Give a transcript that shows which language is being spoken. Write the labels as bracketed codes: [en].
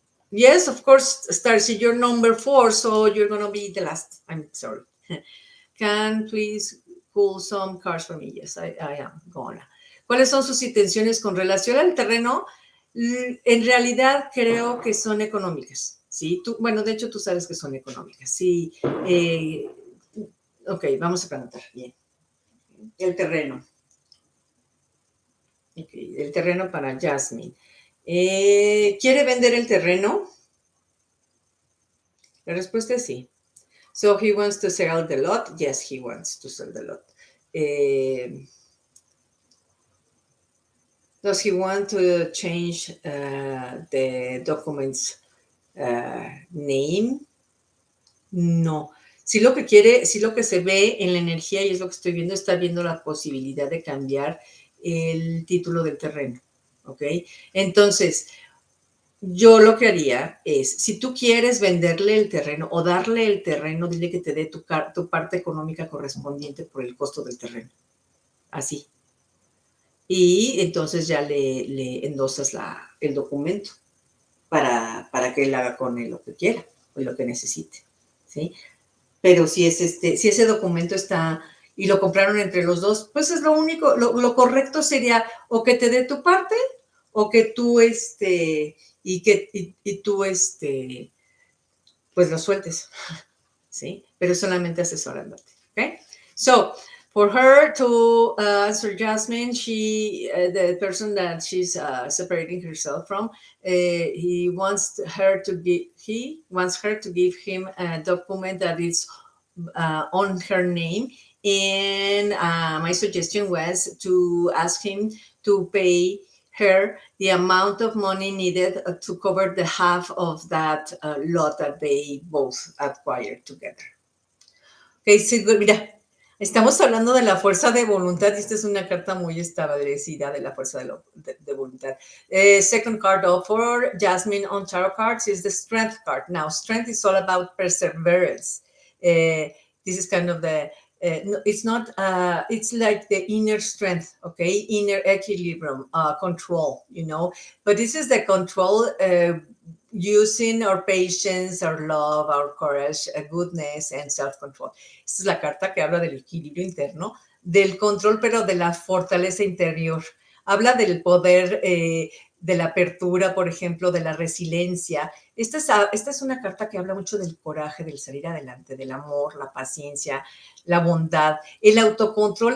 [en] Yes, of course, Starcy, you're number 4, so you're going to be the last. I'm sorry. Can please pull some cards for me? Yes, I am gonna. [es] ¿Cuáles son sus intenciones con relación al terreno? En realidad creo que son económicas, ¿sí? Bueno, de hecho tú sabes que son económicas, sí. Ok, vamos a preguntar, bien. El terreno. Ok, el terreno para Jasmine. ¿Quiere vender el terreno? La respuesta es sí. [en] So he wants to sell the lot? Yes, he wants to sell the lot. Does he want to change the document's name? No. [es] Si lo que se ve en la energía, y es lo que estoy viendo, está viendo la posibilidad de cambiar el título del terreno, ¿ok? Entonces, yo lo que haría es, si tú quieres venderle el terreno o darle el terreno, dile que te dé tu parte económica correspondiente por el costo del terreno. Así. y entonces ya le endosas el documento para que él haga con él lo que quiera o lo que necesite, ¿sí? Pero si ese documento está y lo compraron entre los dos, pues es lo único, lo correcto sería o que te dé tu parte o que tú, y tú, pues lo sueltes, ¿sí? Pero solamente asesorándote, ¿ok? [en] So, for her to answer Jasmine, the person that she's separating herself from, he wants her to give him a document that is on her name. And my suggestion was to ask him to pay her the amount of money needed to cover the half of that lot that they both acquired together. [es] Okay, sí, mira, estamos hablando de la fuerza de voluntad y esta es una carta muy establecida de la fuerza de voluntad. [en] Second card for Jasmine on tarot cards is the strength card. Now, strength is all about perseverance. This is kind of it's not, it's like the inner strength, okay? Inner equilibrium, control, but this is the control using our patience, our love, our courage, goodness, and self-control. [es] Esta es la carta que habla del equilibrio interno, del control, pero de la fortaleza interior. Habla del poder, de la apertura, por ejemplo, de la resiliencia. Esta es una carta que habla mucho del coraje, del salir adelante, del amor, la paciencia, la bondad, el autocontrol.